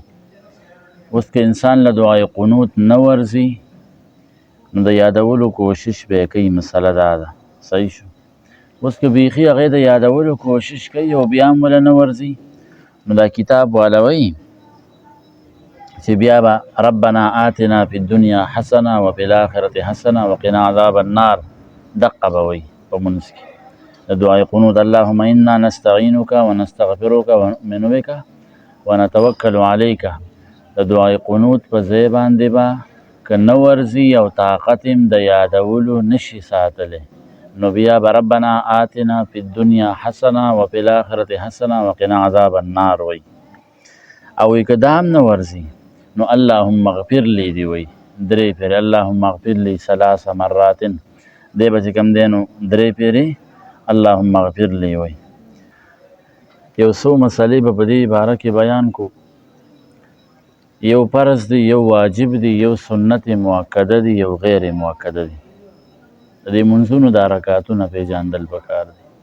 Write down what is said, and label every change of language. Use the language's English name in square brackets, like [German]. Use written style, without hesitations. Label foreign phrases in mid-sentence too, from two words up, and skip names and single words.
[Pashto] اوس که انسان له دعای قنوت نه ورځي نو د یادولو کوشش به یې کوي، مسله دا ده. صحیح شو. اوس که بیخي هغې د یادولو کوشش کوي او بیا هم وله نه ورځي نو دا کتاب والا وایي چې بیا به [Arabic] ربنا آتنا فی الدنیا حسنه وفي الاخرة حسنه وقنا عذاب النار، [Pashto] دقه به وایي په مونځ کې د دعای قنوت. [Arabic] اللهم انا نستعینک ونستغفرک ونؤمن بک ونتوکل علیک. [Pashto] د دعای قنوت په ځای باندې به که نه ورځي او طاقت هم د یادولو نشي ساتلی نو بیا به [Arabic] ربنا آتنا فی الدنیا حسنه وفي الاخرة حسنه وقنا عذاب النار [Pashto] وایي. او که دا هم نه ورځي نو [Arabic] اللهم اغفر لی [Pashto] دی وایي 3 پیرې، [Arabic] اللهم اغفر لی 3 مرات، [Pashto] دی به چې کوم دی نو 3 پیرې [Arabic] اللهم اغفر لی [Pashto] وایي. یو څو مسلې به په دې باره کې بیان کو. یو فرض دی، یو واجب دی، یو سنت مؤکده دی، یو غیر مؤکده دی. د دې منځونو دا رکعتونه پیژندل پکار دي.